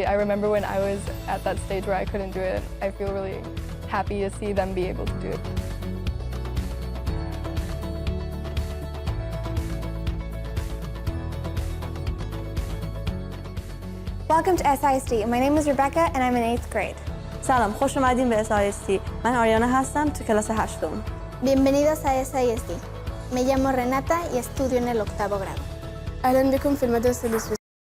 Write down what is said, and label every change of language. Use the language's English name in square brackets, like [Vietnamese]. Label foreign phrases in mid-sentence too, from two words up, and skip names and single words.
[English] I remember when I was at that stage where I couldn't do it. I feel really happy to see them be able to do it. Welcome to SISD. My name is Rebecca and I'm in 8th grade. [Persian] سلام، خوش اومدین به SISD. من آریانا هستم تو کلاس 8م. [Spanish] Bienvenidos a SISD. Me llamo Renata y estudio en el 8º grado. [Arabic] أهلا بكم في المدرسة السويسرية.